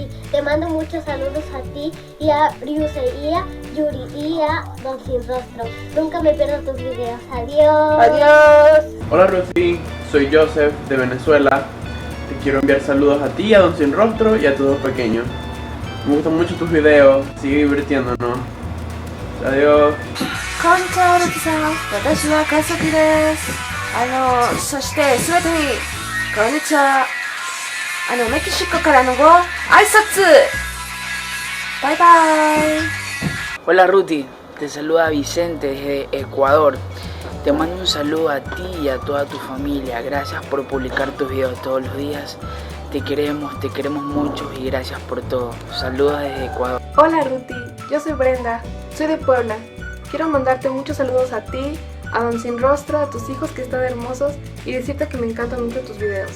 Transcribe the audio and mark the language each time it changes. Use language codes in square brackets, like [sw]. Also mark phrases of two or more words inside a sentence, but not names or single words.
[es] Te mando muchos saludos a ti y a Ryusei y a Yuri y a Don Sin Rostro. Nunca me pierdo tus videos. Adiós. Adiós. Hola Ruti, soy Joseph de Venezuela. Te quiero enviar saludos a ti, a Don Sin Rostro y a todos los pequeños. Me gustan mucho tus videos, sigue divirtiéndonos. Adiós. [ja] こんにちは、ルキさん。私は川崎です。そしてすべてに、こんにちは。メキシコからのご挨拶。バイバイ。 [es] Hola Ruti, te saluda Vicente desde Ecuador. Te mando un saludo a ti y a toda tu familia. Gracias por publicar tus videos todos los días. Te queremos mucho y gracias por todo. Saludos desde Ecuador. Hola Ruti, yo soy Brenda, soy de Puebla. Quiero mandarte muchos saludos a ti, a Don Sin Rostro, a tus hijos que están hermosos y decirte que me encantan mucho tus videos.